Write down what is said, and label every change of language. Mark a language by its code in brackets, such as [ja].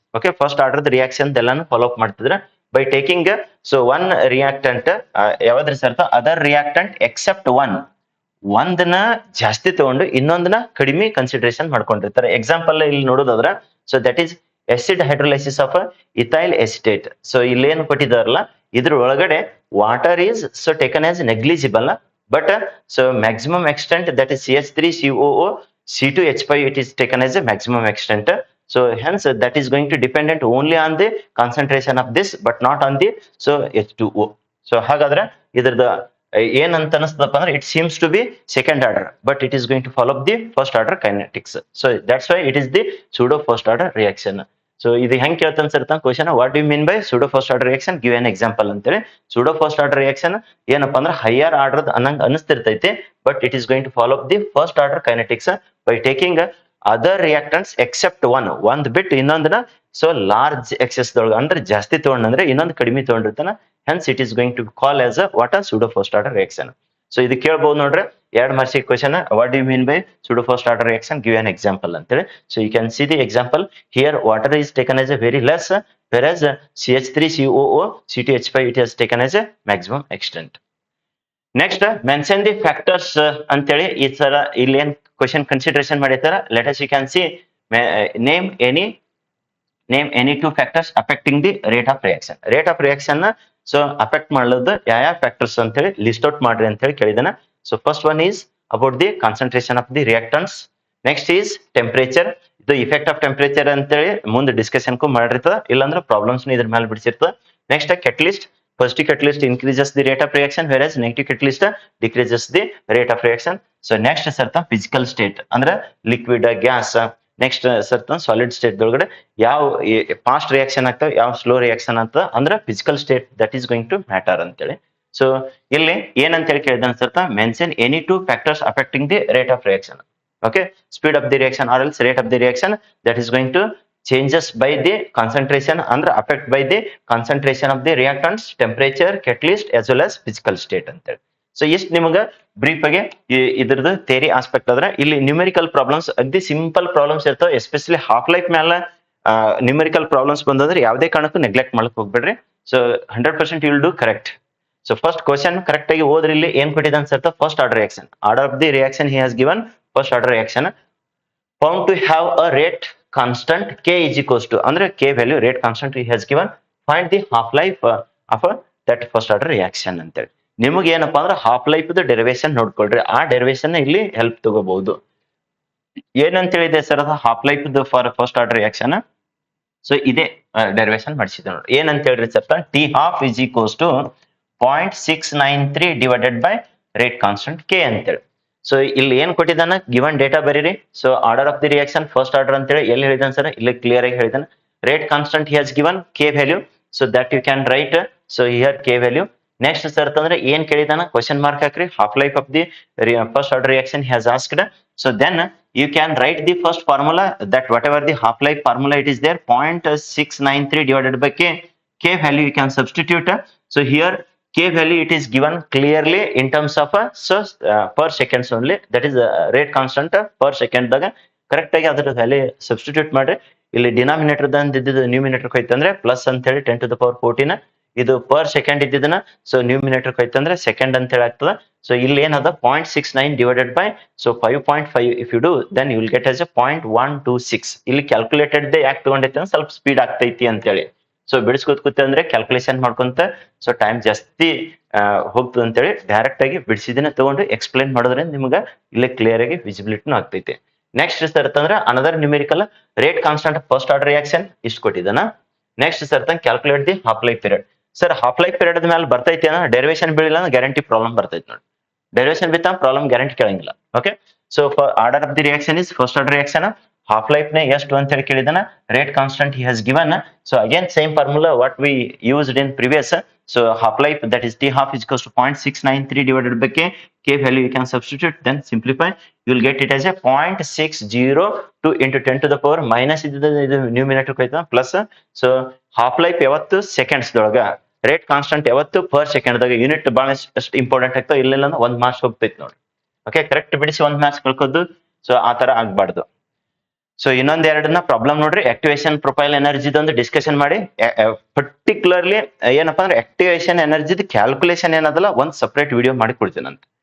[kn] Okay, first order reaction ಎಲ್ಲಾನು follow up ಮಾಡ್ತಿದ್ರೆ by taking so one reactant ಯಾವ್ದ್ರಿ sir, other reactant accept ಒಂದನ್ನ ಜಾಸ್ತಿ ತಗೊಂಡು ಇನ್ನೊಂದನ್ನ ಕಡಿಮೆ ಕನ್ಸಿಡರೇಷನ್ ಮಾಡ್ಕೊಂಡಿರ್ತಾರೆ. [en] example [kn] ಇಲ್ಲಿ ನೋಡೋದಾದ್ರ [en] So that is acid hydrolysis of ethyl acetate. [kn] So ಇಲ್ಲೇನು ಕೊಟ್ಟಿದಾರಲ್ಲ ಇದ್ರ ಒಳಗಡೆ [en] Water is so taken as negligible but so maximum extent that is CH3COO C2H5 it is taken as a maximum extent. So hence that is going to dependent only on the concentration of this but not on the so H2O. So [kn] hagadre idrada ಏನ್ ಅಂತ ಅನಿಸ್ತದಪ್ಪ ಅಂದ್ರೆ [en] It seems to be second order but it is going to follow up the first order kinetics. So that's why it is the pseudo first order reaction. [kn] So ಇದು ಹೆಂಗ್ ಕೇಳ್ತಾನೆ sir [en] Question, what you mean by pseudo first order reaction, give an example ಅಂತೇಳಿ. Pseudo first order reaction [kn] ಏನಪ್ಪಾ ಅಂದ್ರೆ higher order ಅನ್ನಂಗ್ ಅನಿಸ್ತಿರ್ತೈತಿ [en] but it is going to follow up the first order kinetics by taking other reactants except ಒಂದ್ ಬಿಟ್ ಇನ್ನೊಂದನ್ನ so large excess [kn] ದೊಳಗೆ ಅಂದ್ರೆ ಜಾಸ್ತಿ ತಗೊಂಡ್ರೆ ಇನ್ನೊಂದು ಕಡಿಮೆ ತಗೊಂಡಿರ್ತಾನ. [en] hence it is going to call as a what a pseudo first order reaction. [kn] So ಇದು ಕೇಳಬಹುದು ನೋಡ್ರಿ, ಎರಡು marks question. [en] What do you mean by pseudo first order reaction, give an example ಅಂತೇಳಿ. So you can see the example here. Water is taken as a very less whereas CH3COO C2H5 it has taken as a maximum extent. [kn] Next mention the factors ಅಂತೇಳಿ ಈ ತರ ಇಲ್ಲಿ ಏನ್ question consideration ಮಾಡಿರ್ತಾರ. [en] Let us you can see name any two factors affecting the rate of reaction. [kn] Rate of reaction so affect ಮಾಡೋದು ಯಾವ factors ಅಂತ ಹೇಳಿ ಲಿಸ್ಟ್ ಔಟ್ ಮಾಡ್ರಿ ಅಂತ ಹೇಳಿ ಕೇಳಿದಾನ. [en] So first one is about the concentration of the reactants. Next is temperature. [kn] ಇದು effect of temperature ಅಂತೇಳಿ ಮುಂದೆ ಡಿಸ್ಕಷನ್ ಮಾಡಿರ್ತದ, ಇಲ್ಲಾಂದ್ರೆ ಪ್ರಾಬ್ಲಮ್ಸ್ ಇದ್ರ ಮೇಲೆ ಬಿಡಿಸಿರ್ತದ. [en] Next catalyst. Positive catalyst increases the rate of reaction whereas negative catalyst decreases the rate of reaction. So next certain physical state ಅಂದ್ರೆ liquid, gas. [kn] Next certain solid state ದೊಳಗಡೆ ಯಾವ fast reaction ಆಗ್ತವೆ ಯಾವ slow reaction ಆಗ್ತದೆ ಅಂದ್ರೆ [en] physical state that is going to matter [kn] ಅಂತೇಳಿ. So ಇಲ್ಲಿ ಏನಂತ ಹೇಳಿ ಕೇಳಿದ ಸರ್ತ [en] Mention any two factors affecting the rate of reaction. Okay, speed of the reaction or else rate of the reaction that is going to changes by the concentration ಅಂದ್ರೆ affect by the concentration of the reactants, temperature, catalyst as well as physical state ಅಂತೇಳಿ. [kn] So ಇಷ್ಟು ನಿಮಗೆ brief ಆಗಿ ಇದ್ರದ್ದು theory aspect ಆದ್ರೆ ಇಲ್ಲಿ numerical problems ಅಗ್ದಿ simple problems ಇರ್ತಾವೆ. ಎಸ್ಪೆಷಲಿ ಹಾಫ್ ಲೈಫ್ ಮೇಲೆ ನ್ಯೂಮೆರಿಕಲ್ ಪ್ರಾಬ್ಲಮ್ಸ್ ಬಂದ್ರೆ ಯಾವುದೇ ಕಾರಣಕ್ಕೂ ನೆಗ್ಲೆಕ್ಟ್ ಮಾಡಕ್ ಹೋಗ್ಬೇಡ್ರಿ. [en] So 100% you will do correct. So first question [kn] correct ಆಗಿ ಓದ್ರಿ. ಇಲ್ಲಿ ಏನ್ ಕೊಟ್ಟಿದೆ ಅನ್ಸರ್ತ first order reaction. [en] Order of the reaction he has given first order reaction found to have a rate constant k is equals to ಅಂದ್ರೆ k value rate constant he has given. Find the half life of that first order reaction ಅಂತೇಳಿ. [kn] ನಿಮಗೆ ಏನಪ್ಪಾ ಅಂದ್ರೆ half life derivation ನೋಡ್ಕೊಳ್ರಿ, ಆ derivation ಇಲ್ಲಿ help ತಗೋಬಹುದು. ಏನಂತ ಹೇಳಿದೆ ಸರ್ ಅದು [en] Half life for first order reaction. [kn] So ಇದೇ ಡೆರಿವೇಶನ್ ಮಾಡಿಸಿದೆ ನೋಡಿ. [en] ಏನಂತ ಹೇಳ್ರಿ sir, T half is equals to 0.693 divided by rate constant K ಅಂತೇಳಿ. [kn] ಸೊ ಇಲ್ಲಿ ಏನ್ ಕೊಟ್ಟಿದ್ದಾನ ಗಿವನ್ ಡೇಟಾ ಬರೀರಿ. So order of the reaction first order ಅಂತೇಳಿ ಎಲ್ಲಿ ಹೇಳಿದಾನೆ ಸರ್, ಇಲ್ಲಿ ಕ್ಲಿಯರ್ ಆಗಿ ಹೇಳಿದಾನೆ. [en] Rate constant he has given K value, so that you can write. So here K value. [kn] Next sir ಅಂದ್ರೆ ಏನ್ ಕೇಳಿದಾನ ಕ್ವಶನ್ ಮಾರ್ಕ್ ಹಾಕ್ರಿ. [en] Half life of the first order reaction he has asked. So then you can write the first formula that whatever the half life formula it is there 0.693 divided by k value you can substitute. So here k value it is given clearly in terms of per seconds only, that is rate constant per second daga [kn] correct ಆಗಿ ಅದ್ರ value substitute ಮಾಡ್ರಿ. ಇಲ್ಲಿ denominator ಇದ್ದಿದ್ದು numerator ಹೋಯ್ತಂದ್ರೆ plus ಅಂತ ಹೇಳಿ 10⁻14 ಇದು per second ಇದ್ದಿದ್ದನ್ನ so numerator ಹೋಯ್ತಂದ್ರೆ second ಅಂತ ಹೇಳಿ ಆಗ್ತದ. [en] So ಇಲ್ಲಿ ಏನದ 0.69 divided by so 5.5 if you do then you will get as a 0.126. [kn] ಇಲ್ಲಿ ಕ್ಯಾಲ್ಕುಲೇಟೆಡ್ ಯಾಕೆ ತಗೊಂಡೈತೆ ಅಂದ್ರೆ ಸ್ವಲ್ಪ ಸ್ಪೀಡ್ ಆಗ್ತೈತಿ ಅಂತ ಹೇಳಿ. ಸೊ ಬಿಡಿಸ್ಕೊತ್ ಅಂದ್ರೆ ಕ್ಯಾಲ್ಕುಲೇಷನ್ ಮಾಡ್ಕೊಂತ ಸೊ ಟೈಮ್ ಜಾಸ್ತಿ ಹೋಗ್ತದೆ ಅಂತೇಳಿ ಡೈರೆಕ್ಟ್ ಆಗಿ ಬಿಡಿಸಿದಿನ ತಗೊಂಡು ಎಕ್ಸ್ಪ್ಲೈನ್ ಮಾಡೋದ್ರಿಂದ ನಿಮ್ಗೆ ಇಲ್ಲೇ ಕ್ಲಿಯರ್ ಆಗಿ ವಿಸಿಬಿಲಿಟಿನೂ ಆಗ್ತೈತಿ. [en] Next ಸರ್ತ another numerical rate constant first order reaction ಇಷ್ಟು ಕೊಟ್ಟಿದ್ದಾನ. [kn] Next ಸರ್ತ [en] Calculate the half life period. [kn] Sir half life period ಮೇಲೆ ಬರ್ತೈತಿ ಅನ್ನೋ ಡೆರಿವೇಶನ್ ಬೀಳಿಲ್ಲ ಅಂದ್ರೆ ಗ್ಯಾರಂಟಿ ಪ್ರಾಬ್ಲಮ್ ಬರ್ತೈತಿ ನೋಡಿ. ಡೆರಿವೇಶನ್ ಬಿತ್ತ problem guarantee ಕೇಳಂಗಿಲ್ಲ. [en] Okay, so for order of the reaction is first order reaction. [kn] Half life ನೇ ಎಷ್ಟು ಅಂತ ಹೇಳಿ ಕೇಳಿದಾನ. [en] Rate constant he has given. So again same formula what we used in previous. So half life, that is T half is equals to 0.693 divided by K. K value you can substitute, then simplify. You will get it as a 0.602 into 10 to the power minus [kn] ಇದು numerator ಹೋಯ್ತಾ plus. So half life ಯಾವತ್ತು seconds ದೊಳಗ, rate constant ಯಾವತ್ತು per second ದಾಗ. Unit ಬಹಳ ಅಷ್ಟು important ಆಗ್ತಾವ. ಇಲ್ಲ ಅಂದ್ರೆ 1 ಮಾರ್ಕ್ಸ್ ಹೋಗ್ತೈತಿ ನೋಡಿ. ಓಕೆ, ಕರೆಕ್ಟ್ ಬಿಡಿಸಿ 1 ಮಾರ್ಕ್ಸ್ ಕಳ್ಕೋದು. ಸೊ ಆ ತರ ಆಗ್ಬಾರ್ದು. ಸೊ ಇನ್ನೊಂದ್ ಎರಡನ್ನ ಪ್ರಾಬ್ಲಮ್ ನೋಡ್ರಿ. ಆಕ್ಟಿವೇಶನ್ ಪ್ರೊಫೈಲ್ ಎನರ್ಜಿದ ಒಂದು ಡಿಸ್ಕಷನ್ ಮಾಡಿ. ಪರ್ಟಿಕ್ಯುಲರ್ಲಿ ಏನಪ್ಪಾ ಅಂದ್ರೆ ಆಕ್ಟಿವೇಶನ್ ಎನರ್ಜಿದ ಕ್ಯಾಲ್ಕುಲೇಷನ್ ಏನದಲ್ಲ ಒಂದ್ ಸಪರೇಟ್ ವಿಡಿಯೋ ಮಾಡಿ ಕೊಡ್ತೀನಿ ಅಂತ.